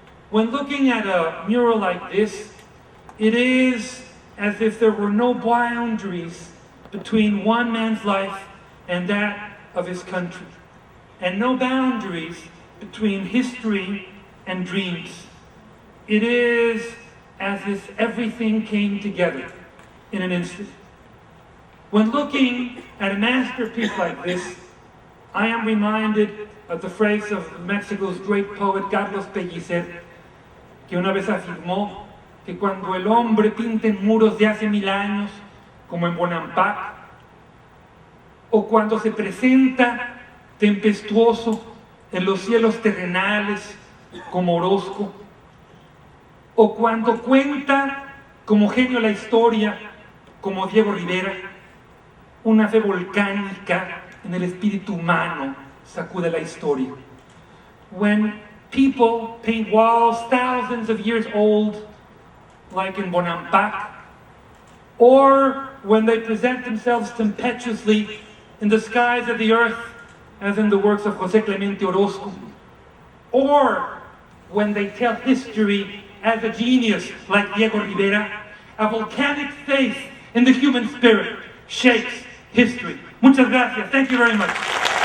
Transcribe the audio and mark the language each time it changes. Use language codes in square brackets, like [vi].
[en] When looking at a mural like this, it is as if there were no boundaries between one man's life and that of his country, and no boundaries between history and dreams. It is as if everything came together in an instant. When looking at a masterpiece like this, I am reminded of the phrase of Mexico's great poet Carlos Pellicer, [es] que una vez afirmó que cuando el hombre pinta en muros de hace 1000 años, como en Bonampak, o cuando se presenta tempestuoso en los cielos terrenales, como Orozco, o cuando cuenta como genio la historia, como Diego Rivera, una fe volcánica en el espíritu humano sacude la historia. [en] When people paint walls thousands of years old, like in Bonampak, or when they present themselves tempestuously in the skies of the earth, as in the works of José Clemente Orozco, or when they tell history as a genius like Diego Rivera, a volcanic faith in the human spirit shapes history. [es] Muchas gracias. [en] Thank you very much.